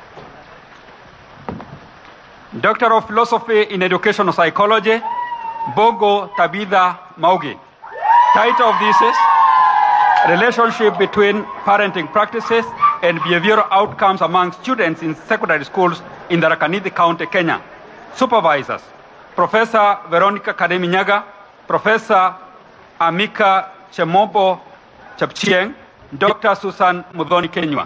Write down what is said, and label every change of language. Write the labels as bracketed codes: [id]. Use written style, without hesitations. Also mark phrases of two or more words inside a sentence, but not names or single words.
[en] Doctor of Philosophy in Educational Psychology, Bogo Tabitha Maugi. Title of this is Relationship between Parenting Practices and Behavioral Outcomes among Students in Secondary Schools in Ndagani County, Kenya. Supervisors, Professor Veronica Kademinyaga, Professor Amika Chemopo Chepchieng, Dr. Susan Mudhoni Kenywa.